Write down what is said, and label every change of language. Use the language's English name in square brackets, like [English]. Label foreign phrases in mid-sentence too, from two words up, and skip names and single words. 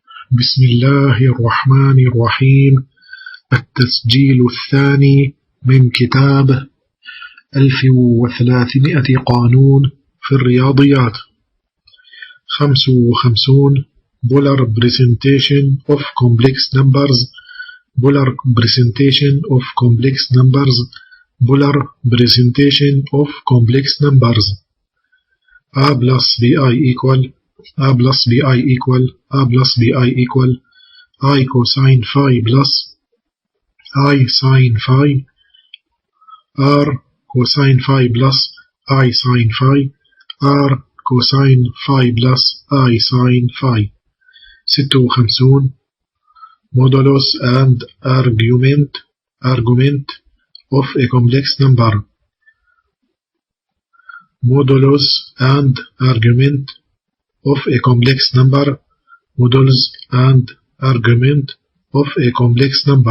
[Arabic] بسم الله الرحمن الرحيم. التسجيل الثاني من كتاب 1300 قانون في الرياضيات. [English] 55 Polar Representation of Complex Numbers. Polar Representation of Complex Numbers. Polar Representation of Complex Numbers. A plus bi equal A plus bi equal A plus bi equal I cosine phi plus I sin phi R cosine phi plus I sin phi R cosine phi plus I sin phi. 56 Modulus and argument of a complex number. Modulus and argument of a complex number. Modulus and argument of a complex number.